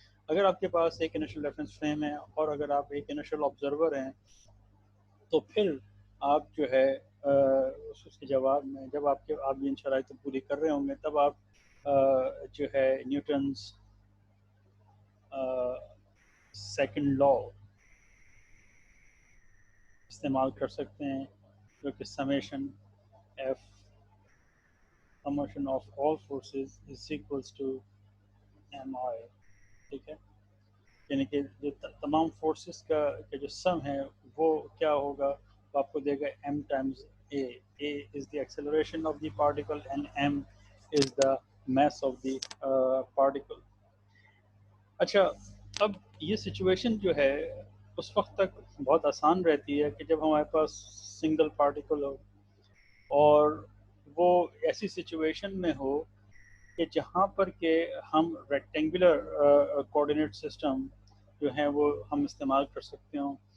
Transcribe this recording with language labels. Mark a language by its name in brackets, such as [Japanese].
[Urdu] اگر آپ کے پاس ایک انیشل ریفرنس فریم ہے اور اگر آپ ایک انیشل آبزرور ہیں تو پھر آپ جو ہے اس کے جواب میں جب آپ ان شرائط پوری کر رہے ہوں گے تب آپ جو ہے نیوٹنس سیکنڈ لا استعمال کر سکتے ہیں جو کہ [English] Summation F summation of all forces is equals to M I. [Urdu] ٹھیک ہے، یعنی کہ جو تمام فورسز کا جو سم ہے وہ کیا ہوگا، وہ آپ کو دے گا [English] M times A. A is the acceleration of the particle and M is the mass of the particle. [Urdu] اچھا، اب یہ سچویشن جو ہے اس وقت تک بہت آسان رہتی ہے کہ جب ہمارے پاس سنگل پارٹیکل ہو اور وہ ایسی سچویشن میں ہو کہ جہاں پر کہ ہم ریکٹینگولر کوآرڈینیٹ سسٹم جو ہیں وہ ہم استعمال کر سکتے ہوں.